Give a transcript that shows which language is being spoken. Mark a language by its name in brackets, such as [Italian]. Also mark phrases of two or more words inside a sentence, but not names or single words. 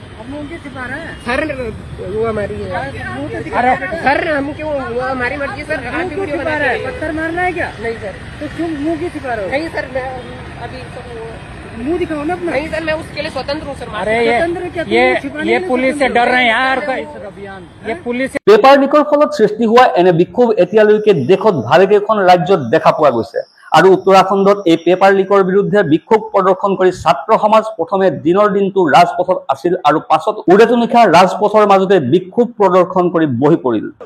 [Hindi] सर वो हमारी सर हम क्यों वो हमारी मर्जी सर। पत्थर मारना है क्या? नहीं सर। तो क्यों मुँह की छिपा रहे हो? नहीं सर, मैं अभी मुँह दिखाओ ना अपना। नहीं सर, मैं उसके लिए स्वतंत्र हूँ सर। अरे ये पुलिस से डर रहे हैं यार। ये पुलिस [Assamese] পেপাৰ লিকৰ ফলত সৃষ্টি হোৱা এনে বিক্ষোভ এতিয়ালৈকে দেশত ভালেকেইখন ৰাজ্যত দেখা পোৱা গৈছে। আৰু উত্তৰাখণ্ডত এই পেপাৰ লিকৰ বিৰুদ্ধে বিক্ষোভ প্ৰদৰ্শন কৰি ছাত্ৰ সমাজ প্ৰথমে দিনৰ দিনটো ৰাজপথত আছিল আৰু পাছত উৰেটো নিশা ৰাজপথৰ মাজতে বিক্ষোভ প্ৰদৰ্শন কৰি বহি পৰিল।